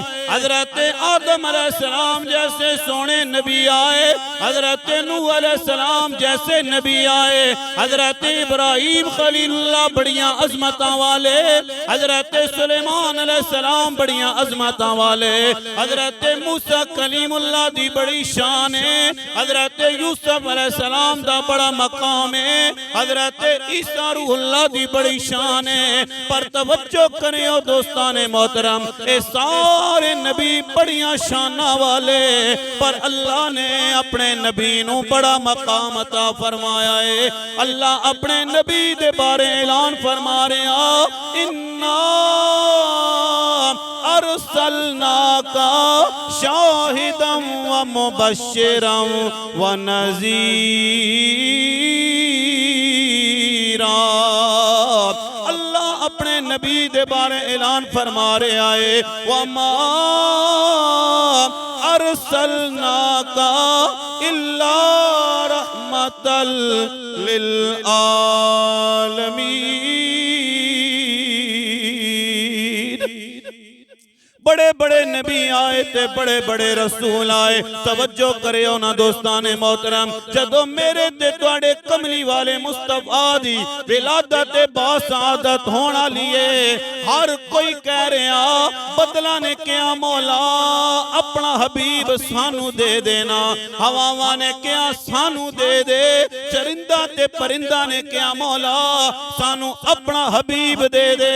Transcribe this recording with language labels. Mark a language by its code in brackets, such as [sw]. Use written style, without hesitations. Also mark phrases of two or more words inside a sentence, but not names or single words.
[pa] حضرت آدم علیہ السلام جیسے سوہنے نبی آئے، حضرت نوح علیہ السلام جیسے نبی آئے، حضرت ابراہیم خلیل اللہ بڑیاں عظمتاں والے، حضرت سلیمان علیہ السلام بڑیاں عظمتاں والے، حضرت موسیٰ کلیم اللہ دی بڑی شان ہے، حضرت یوسف علیہ السلام دا بڑا مقام ہے، حضرت عیسیٰ روح اللہ دی بڑی شان ہے. پر توجہ کریو دوستانِ محترم، اے سارے نبی بڑیاں شاناں والے، پر اللہ نے اپنے نبی نوں بڑا مقام عطا فرمایا ہے. اللہ اپنے نبی دے بارے اعلان فرما رہا, [ar] إنا أرسلناك شاهدا ومبشرا ونذيرا. [pa] اللہ اپنے نبی دے بارے اعلان فرما رہے آئے, [ar] وما أرسلناك إلا رحمة للعالمين. [pa] بڑے بڑے نبی آئے تے بڑے بڑے رسول آئے. توجہ کریو نا دوستانِ محترم، جدوں میرے تے تہاڈے کملی والے مصطفیٰ دی ولادت باسعادت ہونا لئی ہر کوئی کہہ رہا بدلا نے کیا مولا اپنا حبیب سانوں دے دینا، ہواواں نے کیا سانوں دے دے، چرندا تے پرندا نے کیا مولا سانوں اپنا حبیب دے دے.